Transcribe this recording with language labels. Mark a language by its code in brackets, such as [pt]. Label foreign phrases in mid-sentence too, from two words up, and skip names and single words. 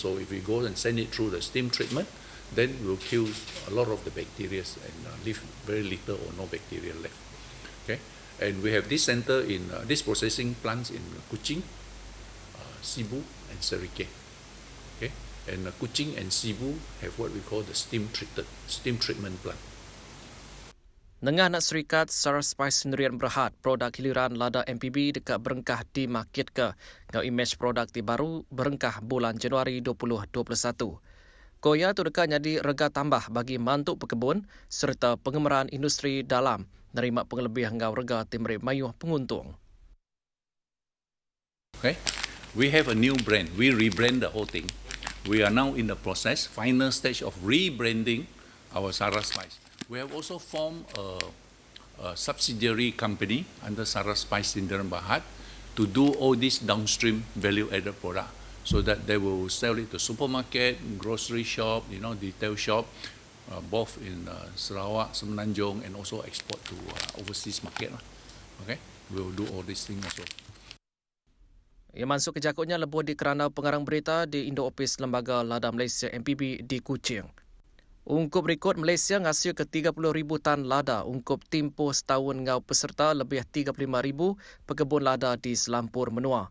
[en] So if we go and send it through the steam treatment, then we'll kill a lot of the bacteria and leave very little or no bacteria left. Okay, and we have this center in this processing plants in Kuching, Sibu, and Serike. Okay, and Kuching and Sibu have what we call the steam treatment plant. [iba] Nengah nak serikat Saras Spice Sendirian Berhad, produk hiliran lada MPB dekat berengkah di market ke. Ngau image produk ti baru berengkah bulan Januari 2021. Koya tu dekat jadi rega tambah bagi mantuk pekebun serta pengemeran industri dalam nerima pengelebih ngau rega timri mayuh penguntung. [en] Okay, we have a new brand. We rebrand the whole thing. We are now in the process, final stage of rebranding our Saras Spice. We have also formed a subsidiary company under Saras Spice Sdn Bhd to do all these downstream value-added product, so that they will sell it to supermarket, grocery shop, retail shop, both in Sarawak, Semenanjung, and also export to overseas market. Okay, we will do all these things also. [iba] Ia masuk ke jakutnya lebih di kerana pengarang berita di Indo Office Lembaga Lada Malaysia MPB di Kuching. Ungkup rekod Malaysia ngasil ke 30,000 tan lada ungkup tempoh setahun ngau peserta lebih 35,000 pekebun lada di Selampur Menua.